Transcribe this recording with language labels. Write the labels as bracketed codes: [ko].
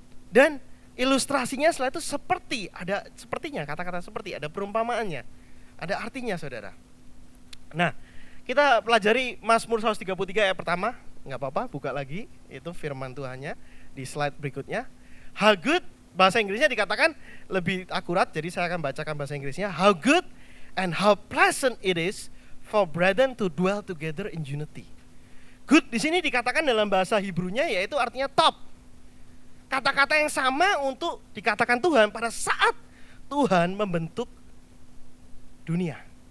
[id] Dan ilustrasinya setelah itu sepertinya kata-kata seperti, ada perumpamaannya, ada artinya saudara. Nah, kita pelajari Mazmur 133 ayat pertama, nggak apa-apa, buka lagi, itu firman Tuhannya di slide berikutnya. [en] How good, [id] bahasa Inggrisnya dikatakan lebih akurat, jadi saya akan bacakan bahasa Inggrisnya. [en] How good and how pleasant it is for brethren to dwell together in unity. [id] Good di sini dikatakan dalam bahasa Hebrew-nya yaitu artinya top. Kata-kata yang sama untuk dikatakan Tuhan pada saat Tuhan membentuk dunia.